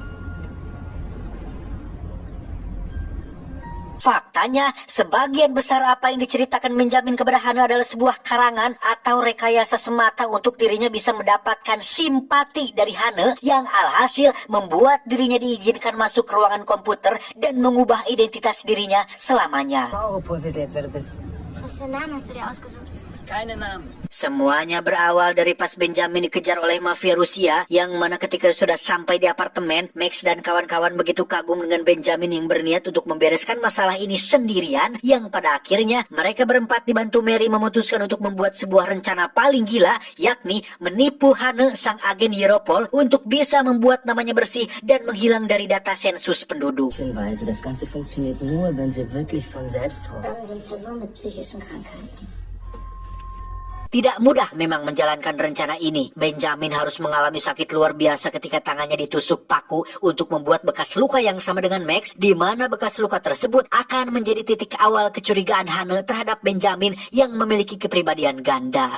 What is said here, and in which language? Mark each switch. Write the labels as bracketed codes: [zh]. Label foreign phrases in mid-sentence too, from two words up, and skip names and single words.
[id] Faktanya, sebagian besar apa yang diceritakan Benjamin kepada Hana adalah sebuah karangan atau rekayasa semata untuk dirinya bisa mendapatkan simpati dari Hana, yang alhasil membuat dirinya diizinkan masuk ke ruangan komputer dan mengubah identitas dirinya selamanya. [de] Europol wissen jetzt, wer du bist. Was für einen Namen hast du dir ausgesucht? Keine Namen. [id] Semuanya berawal dari pas Benjamin dikejar oleh mafia Rusia, yang mana ketika sudah sampai di apartemen, Max dan kawan-kawan begitu kagum dengan Benjamin yang berniat untuk membereskan masalah ini sendirian, yang pada akhirnya mereka berempat dibantu Mary memutuskan untuk membuat sebuah rencana paling gila, yakni menipu Hana, sang agen Europol, untuk bisa membuat namanya bersih dan menghilang dari data sensus penduduk. [de] Hinweise, das Ganze funktioniert nur, wenn sie wirklich von selbst hoffen. Dann sind Personen mit psychischen Krankheiten. [id] Tidak mudah memang menjalankan rencana ini. Benjamin harus mengalami sakit luar biasa ketika tangannya ditusuk paku untuk membuat bekas luka yang sama dengan Max, di mana bekas luka tersebut akan menjadi titik awal kecurigaan Hana terhadap Benjamin yang memiliki kepribadian ganda.